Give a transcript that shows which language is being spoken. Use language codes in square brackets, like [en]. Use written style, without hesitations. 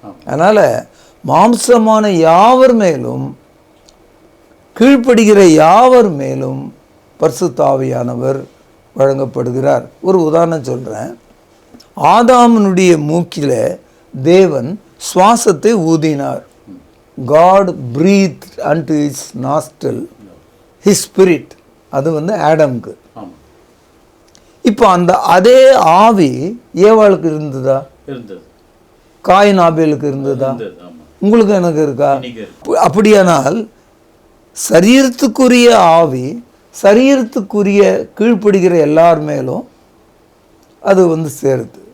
[ta] அதனால் மாம்சமான யாவர் மேலும் கீழ்ப்படுகிற யாவர் மேலும் பரிசுத்த ஆவியானவர் வழங்கப்படுகிறார். ஒரு உதாரணம் சொல்கிறேன். ஆதாமனுடைய மூக்கில் தேவன் சுவாசத்தை ஊதினார். [en] God breathed unto his nostril his spirit. [ta] அது ஆடம்க்கு. இப்போ அந்த அதே ஆவி ஏவாளுக்கு இருந்ததா? காயின் ஆபேலுக்கு இருந்ததா? உங்களுக்கு எனக்கு இருக்கா? அப்படியானால் சரீரத்துக்குரிய ஆவி சரீரத்துக்குரிய கீழ்ப்படுகிற எல்லார் மேலும் அது சேருது.